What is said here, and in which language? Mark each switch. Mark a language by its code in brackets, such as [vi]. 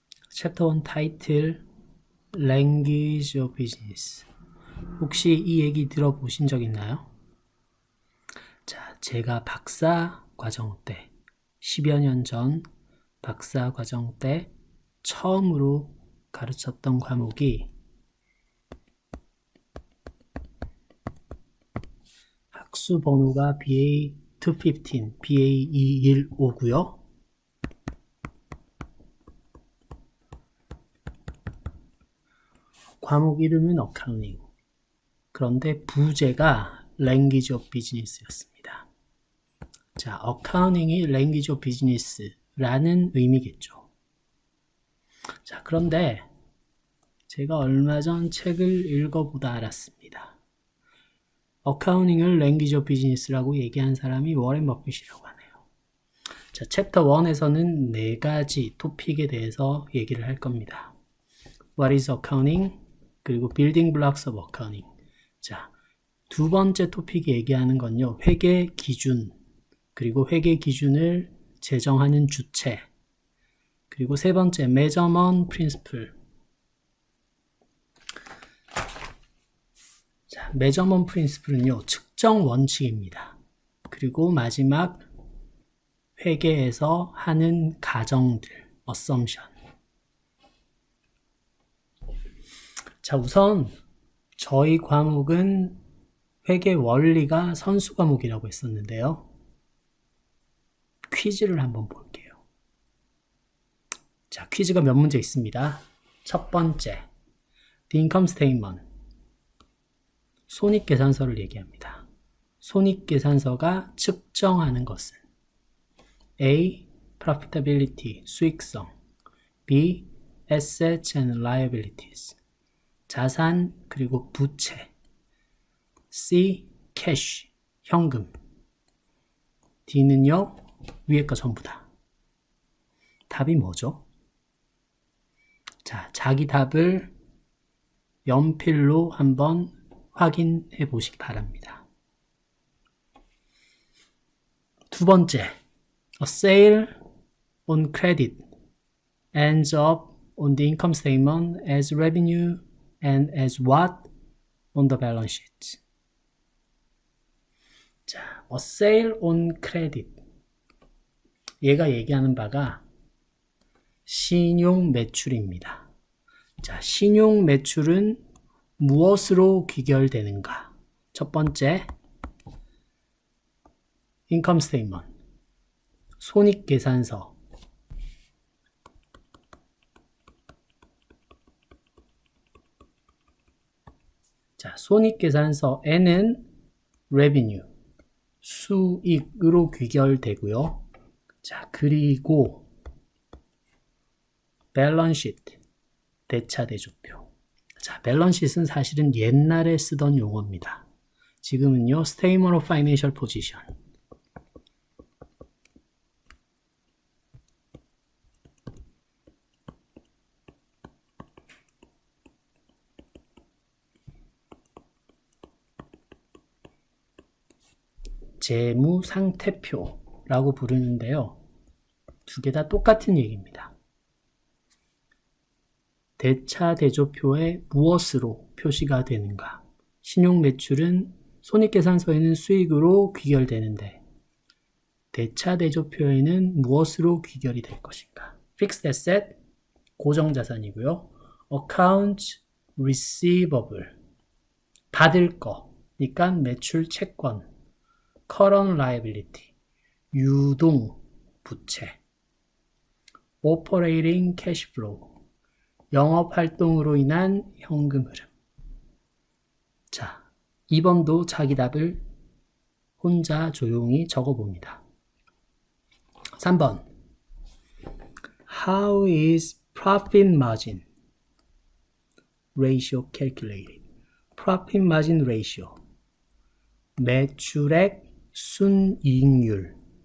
[en] 챕터 1 타이틀 Language of Business. [ko] 혹시 이 얘기 들어보신 적 있나요? 자, 제가 박사 과정 때 10여 년 전 박사 과정 때 처음으로 가르쳤던 과목이 학수 번호가 BA215, BA215고요. 과목 이름은 어카운팅. 그런데 부제가 Language of Business였습니다. 자, 어카운팅이 Language of Business라는 의미겠죠. 자, 그런데 제가 얼마 전 책을 읽어보다 알았습니다. 어카운팅을 Language of Business라고 얘기한 사람이 워렌 버핏이라고 하네요. 자, 챕터 1에서는 4가지 토픽에 대해서 얘기를 할 겁니다. [en] What is accounting? 그리고 Building blocks of accounting. [ko] 자, 두 번째 토픽이 얘기하는 건요, 회계 기준, 그리고 회계 기준을 제정하는 주체, 그리고 세 번째, measurement principle. 자, measurement principle는요, 측정 원칙입니다. 그리고 마지막, 회계에서 하는 가정들, assumption. 자, 우선 저희 과목은 회계 원리가 선수 과목이라고 했었는데요. 퀴즈를 한번 볼게요. 자, 퀴즈가 몇 문제 있습니다. [en] 첫 번째, The income statement. [ko] 손익계산서를 얘기합니다. 손익계산서가 측정하는 것은 A. [en] Profitability, 수익성. B. Assets and liabilities. [ko] 자산 그리고 부채. C. Cash, 현금. D는요, 위에 거 전부다. 답이 뭐죠? 자, 자기 답을 연필로 한번 확인해 보시기 바랍니다. [en] 두 번째, A sale on credit ends up on the income statement as revenue and as what on the balance sheet. 자, A sale on credit. [ko] 얘가 얘기하는 바가 신용 매출입니다. 자, 신용 매출은 무엇으로 귀결되는가? 첫 번째, income statement, 손익계산서. 자, 손익계산서에는 revenue, 수익으로 귀결되고요. 자, 그리고 balance sheet, 대차대조표. 자, 밸런시트는 사실은 옛날에 쓰던 용어입니다. [en] 지금은요, Statement of Financial Position. [ko] 재무상태표라고 부르는데요. 두 개 다 똑같은 얘기입니다. 대차대조표에 무엇으로 표시가 되는가? 신용매출은 손익계산서에는 수익으로 귀결되는데 대차대조표에는 무엇으로 귀결이 될 것인가? [en] Fixed asset, 고정자산이고요. [ko] Accounts receivable, 받을 거니까 매출 채권. [en] Current liability, 유동 부채. [ko] Operating cash flow, 영업활동으로 인한 현금 흐름. 자, 2번도 자기 답을 혼자 조용히 적어봅니다. 3번. [en] How is profit margin ratio calculated? Profit margin ratio, 매출액 순이익률.